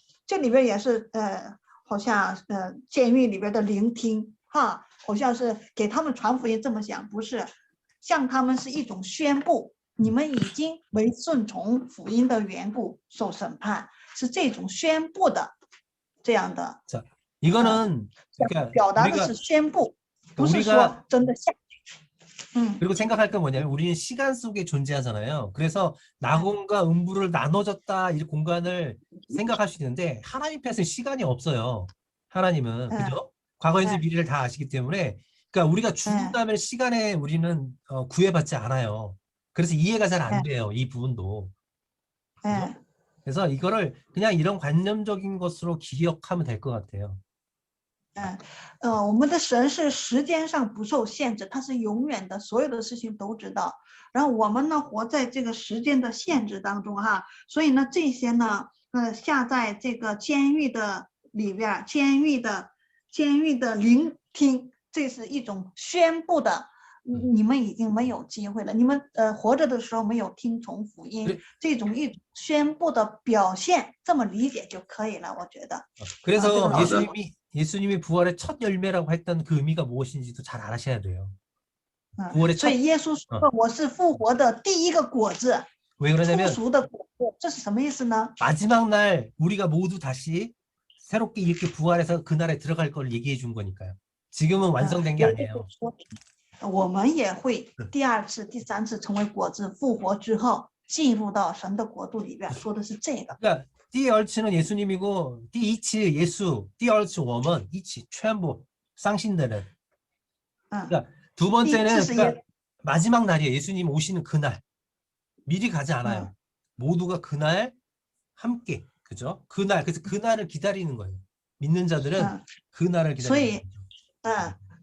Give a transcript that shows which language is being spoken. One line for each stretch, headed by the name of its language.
Chinese: 这里边也是好像监狱里边的聆听哈，好像是给他们传福音，这么想不是，向他们是一种宣布，你们已经为顺从福音的缘故受审判，是这种宣布的这样的。
Korean: 자, 이거는 그러니까
Chinese: 表达的是宣布，不是说真的下去。
Korean: 그리고 생각할 건 뭐냐면 우리는 시간 속에 존재하잖아요. 그래서 낙원과 음부를 나눠졌다 이 공간을 생각할 수 있는데 하나님 편에서는 시간이 없어요. 하나님은 그죠? 과거에서 미래를 다 아시기 때문에 그러니까 우리가 죽는다면 시간에 우리는 구애받지 않아요. 그래서 이해가 잘 안 돼요. 이 부분도. 그죠? 그래서 이거를 그냥 이런 관념적인 것으로 기억하면 될 것 같아요.
Chinese: 我们的神是时间上不受限制，他是永远的，所有的事情都知道。然后我们呢，活在这个时间的限制当中哈，所以呢，这些呢，下在这个监狱的里边，监狱的聆听，这是一种宣布的。你们已经没有机会了，你们活着的时候没有听从福音，这种一种宣布的表现，这么理解就可以了，我觉得。
Korean: 그래서 예수님이 부활의 첫 열매라고 했던 그 의미가 무엇인지도 잘 알아셔야 돼요. 부활의
Chinese: 所以耶稣说我是复活的第一个果子，
Korean: 왜 그러냐면
Chinese: 初熟的果子，这是什么意思呢？
Korean: 마지막 날 우리가 모두 다시 새롭게 이렇게 부활해서 그날에 들어갈 걸 얘기해 준 거니까요. 지금은 완성된 게 아니에요.
Chinese: 我们也会第2次、第3次成为果子，复活之后进入到神的国度里边，说的是这个。
Korean: 그러니까 第二次는 예수님이고 第一次예수,
Chinese: 第二次我们一起全部
Korean: 상신되는. 그러니까 두 번째는 그러니까 마지막 날이에요. 예수님 오시는 그날. 미리 가지 않아요. 모두가 그날 함께, 그죠? 그날, 그래서 그날을 기다리는 거예요. 믿는 자들은 그날을 기다리는 거죠.